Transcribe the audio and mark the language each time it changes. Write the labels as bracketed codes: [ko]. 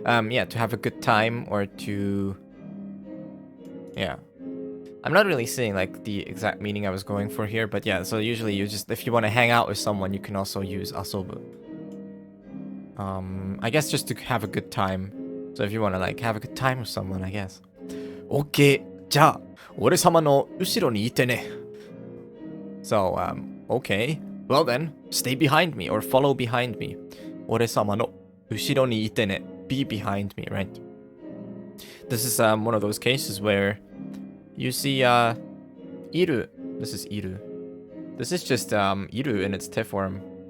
[en] Yeah, to have a good time or to... Yeah. I'm not really seeing like the exact meaning I was going for here, but yeah, so usually you just, if you want to hang out with someone, you can also use asobu. I guess just to have a good time. So if you want to like have a good time with someone, I guess. [ja] Okay, じゃあ、俺様の後ろにいてね. [en] So, okay. Well then, stay behind me or follow behind me. [ja] 俺様の後ろにいてね. [en] Be behind me, right? This is one of those cases where you see iru. This is iru. This is just iru in its te form.